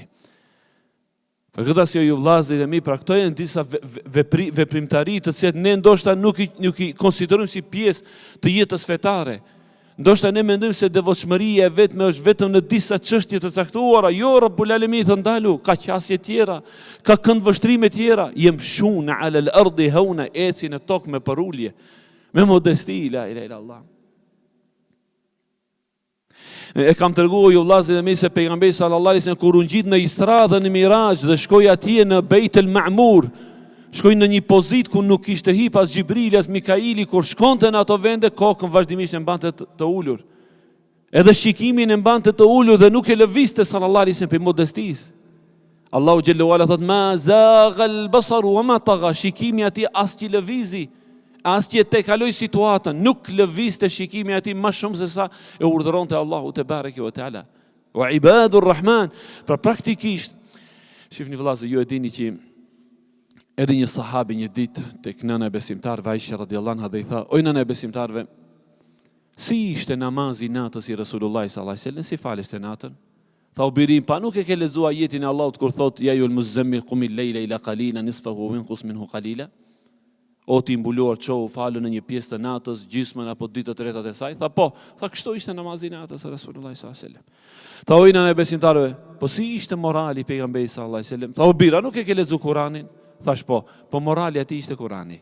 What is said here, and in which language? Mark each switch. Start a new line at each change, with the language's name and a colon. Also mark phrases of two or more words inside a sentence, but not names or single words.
Albanian: Për këtë arsye ju vëllezërit e mi, pra këto janë disa veprimtari të cilat ne ndoshta nuk i konsiderojmë si pjesë të jetës fetare. Ndoshta ne mendojmë se devotshmëria e vetme është vetëm në disa çështje të caktuara. Jo,
Arabic: رب العالمين
Albanian: thon ndalu, ka qasje tjera, ka këndvështrime tjera.
Arabic: يمشون على الأرض هونا,
Albanian: eci në tokë me përulje, me modesti,
Arabic: لا إله إلا الله.
Albanian: E kam treguar ju vëllezërit e mi se pejgamberi
Arabic: صلى الله عليه وسلم
Albanian: kur u ngjit në Isra dhe në Miraj dhe shkoi atje në Beit el-Ma'mur, shkoi në një pozitë ku nuk kishte hip as Xhibrili as Mikaili, kur shkonte në ato vende kokën vazhdimisht e mbante të ulur. Edhe shikimin e mbante të ulur dhe nuk e lëvizte
Arabic: صلى الله عليه وسلم
Albanian: për modestisë. Allahu
Arabic: جل وعلا
Albanian: thot:
Arabic: "ما زاغ البصر وما طغى",
Albanian: shikimi atij as që lëvizi, as që te kaloi situatën, nuk lëvizte shikimi atij më shumë se sa e urdhëronte Allahu
Arabic: تبارك وتعالى. وعباد الرحمن,
Albanian: pra praktikisht, shifni vëllazë, ju e dini që edhe një sahabi një ditë tek nëna e besimtarëve Aisha
Arabic: رضي الله عنها
Albanian: dhe I tha: "O nëna e besimtarëve, si ishte namazi natës I Resulullah
Arabic: صلى الله عليه وسلم,
Albanian: si faleste natën?" Tha: "O birim, pa nuk e ke lexuar ajetin e Allahut kur thot:
Arabic: يا أيها المزمل قم الليل إلا قليلا نصفه أو انقص منه قليلا."
Albanian: O ti mbuluar, çohu falë në një pjesë të natës, gjysmën apo ditë të tretat e saj. Tha: "Po." Tha: "Kështu ishte namazi natës e Resulullah
Arabic: صلى الله عليه وسلم."
Albanian: Tha: "O nëna e besimtarëve, po si ishte morali pejgamberit
Arabic: صلى الله عليه وسلم?"
Albanian: Tha: "O bira, nuk e ke lexuar Kur'anin?" Thash: "Po morali aty ishte Kurani."